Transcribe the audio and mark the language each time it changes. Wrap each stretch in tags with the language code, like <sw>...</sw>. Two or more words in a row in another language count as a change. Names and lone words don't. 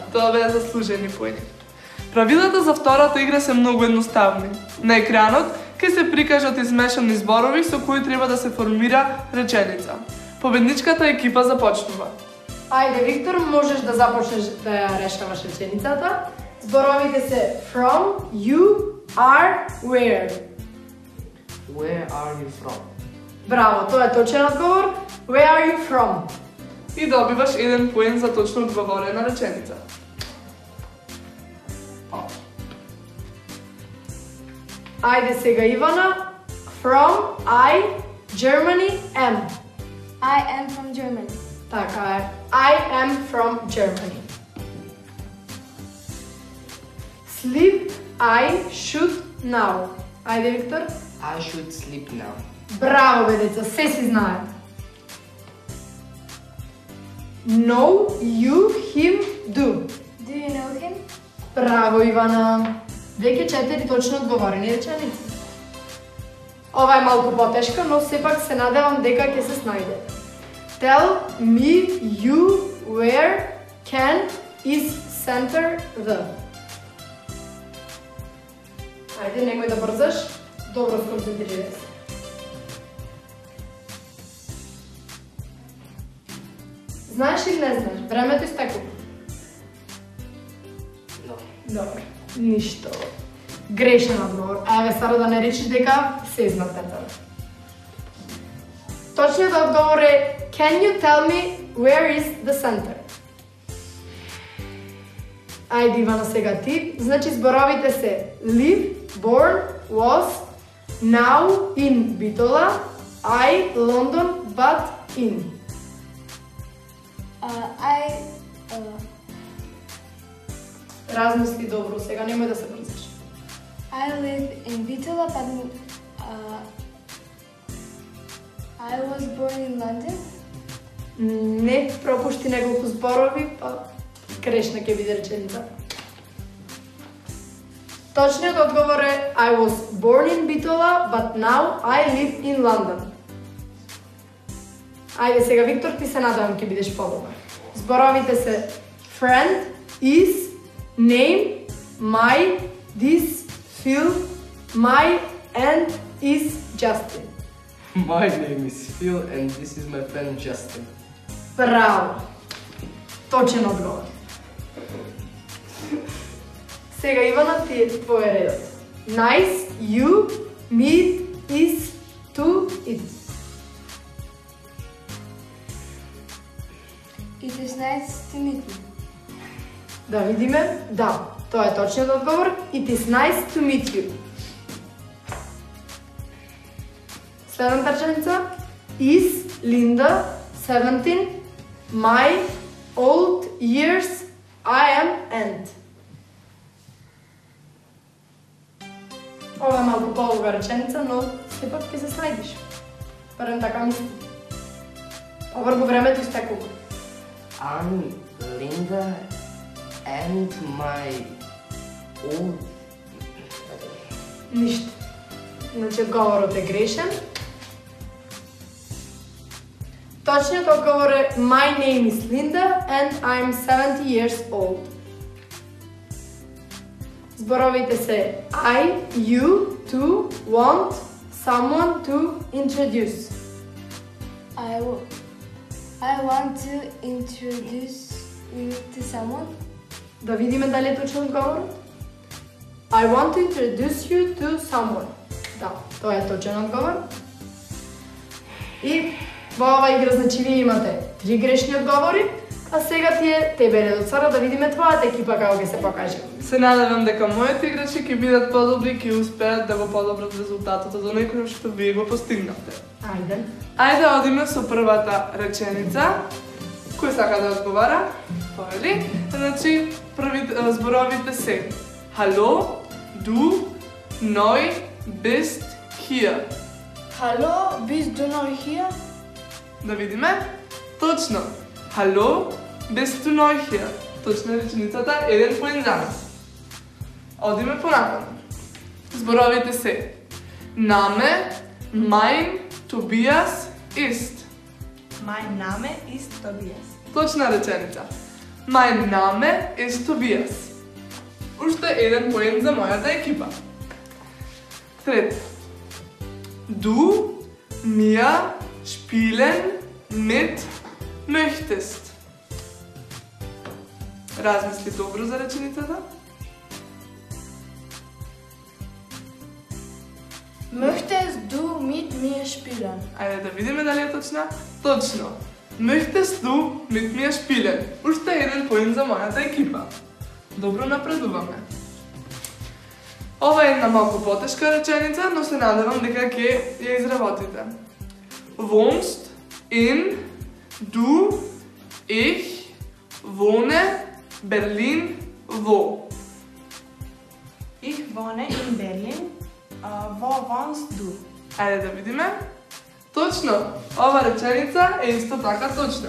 <mk>Тоа беа заслужени поени. Правилата за втората игра се многу едноставни. На екранот ќе се прикажат измешани зборови со кои треба да се формира реченица. Победничката екипа започнува. Ајде, Виктор, можеш да започнеш да ја решаваш реченицата. Зборовите се</mk> <en>from, you, are, where. Where are you from?</en> <mk>Браво, тоа е точен одговор.</mk> <en>Where are you from?</en> <mk>И добиваш 1 поен за точно одговорена реченица. Ајде сега Ивана.</mk> <en>From, I, Germany, am. I am from Germany.</en> <mk>Така е.</mk> <en>I am from Germany. Sleep, I should now.</en> <mk>Ајде, Виктор.</mk> <en>I should sleep now.</en> <mk>Браво, бе, деца, се си знае.</mk> <en>Know, you, him, do. Do you know him?</en> <mk>Браво, Ивана. Веќе 4 точно одговорени реченици. Ова е малку потешка, но сепак се надевам дека ќе се снајде.</mk> <en>Tell me you where can is center the.</en> <mk>Ајде, немој да брзаш. Добро сконцентрирај се. Знаеш или не знаеш? Времето истекува. No. Добро. Ништо. Грешен одговор. Еве, Сара, да не речиш дека се знатата. Точниот одговор е</mk> <en>Can you tell me where is the center?</en> <mk>Ајде, Ивана, сега ти. Значи, зборовите се</mk> <en>live, born, was, now, in Битола, I, London, but, in.</en> <mk>Размисли добро, сега немој да се брзаш.</mk> <en>I live in Bitola, but I was born in London.</en> <mk>Не пропушти неколку зборови, па грешна ќе биде реченица. Точниот одговор е</mk> <en>I was born in Bitola, but now I live in London.</en> <mk>Ајде сега, Виктор, ти се надевам ќе бидеш подобар. Зборовите се</mk> <en>friend, is, name, my, this, Phil, my, and is Justin. My name is Phil and this is my friend Justin.</en> <mk>Браво! Точен одговор. Сега, Ивана, ти е твој редот.</mk> <en>Nice, you, meet, is, to, it's. It is nice to meet you.</en> <mk>Да видиме. Да, тоа е точниот одговор.</mk> <en>It is nice to meet you.</en> <mk>Следната реченица.</mk> <en>Is Linda 17? My old years I am and.</en> <mk>Ова е малку подолга реченица, но сепак ќе се снајдиш. Барем така мислам. Побрзо времето истекува.</mk> <en>I'm Linda and my old...</en> <mk>Ништо. Значи, одговорот е грешен. Точниот одговор е</mk> <en>My name is Linda and I'm 70 years old.</en> <mk>Зборовите се</mk> <en>I, you, to, want, someone to introduce. I want to introduce you to someone.</en> <mk>Да видиме дали е точен одговорот.</mk> <en>I want to introduce you to someone.</en> <mk>Да, тоа е точен одговор. И во оваа игра, значи, вие имате 3 грешни одговори, а сега ти е тебе редот, Сара, да видиме твојата екипа како ќе се покаже. Се надевам дека моите играчи ќе бидат подобри и ќе успеат да го подобрат резултатот од оној кој што вие го постигнавте. Ајде. Ајде одиме со првата реченица. Кој сака да одговара? Повели. Значи, зборовите се:</mk> <de>Hallo, du, neu, bist hier. Hallo, bist du neu hier?</de> <mk>Да видиме. Точно.</mk> <de>Hallo, bist du neu hier.</de> <mk>Точно е реченицата, еден поен за нас. Одиме понатаму. Зборовите се:</mk> <de>Name, mein, Tobias, ist. Mein Name ist Tobias.</de> <mk>Точна реченица.</mk> <de>Mein Name ist Tobias.</de> <mk>Уште еден поен за мојата екипа. Трет.</mk> <de>Du, mir, spielen, mit, möchtest.</de> <mk>Размисли добро за реченицата.</mk> <de>Möchtest du mit mir spielen?</de> <mk>Ајде да видиме дали е точна. Точно.</mk> <de>Möchtest du mit mir spielen?</de> <mk>Уште еден поен за мојата екипа. Добро напредуваме. Ова е една малку потешка реченица, но се надевам дека ќе ја изработите.</mk> <de>Wohnst in, du, ich, wohne, Berlin, wo? Ich wohne in Berlin. Wo wohnst du?</de> <mk>Ајде да видиме. Точно, ова реченица е исто така точна.</mk>